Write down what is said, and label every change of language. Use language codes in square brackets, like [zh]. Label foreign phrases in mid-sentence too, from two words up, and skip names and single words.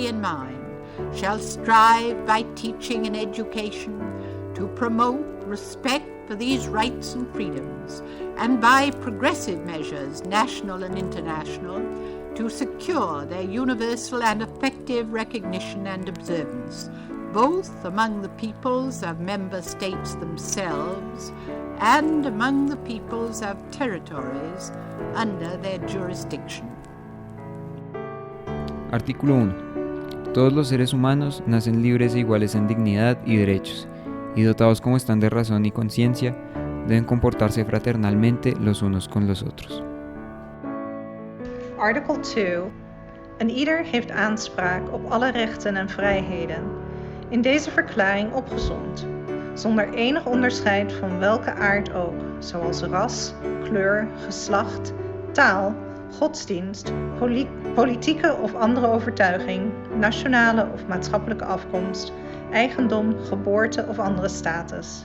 [en] in mind, shall strive by teaching and education to promote respect for these rights and freedoms, and by progressive measures, national and international, to secure their universal and effective recognition and observance, both among the peoples of member states themselves and among the peoples of territories under their jurisdiction. [es] Artículo 1. Todos los seres humanos nacen libres e iguales en dignidad y derechos, y dotados como están de razón y conciencia, deben comportarse fraternalmente los unos con los otros. [nl] Artikel 2. Een ieder heeft aanspraak op alle rechten en vrijheden, in deze verklaring opgesomd, zonder enig onderscheid van welke aard ook, zoals ras, kleur, geslacht, taal, godsdienst, politieke of andere overtuiging, nationale of maatschappelijke afkomst, eigendom, geboorte of andere status.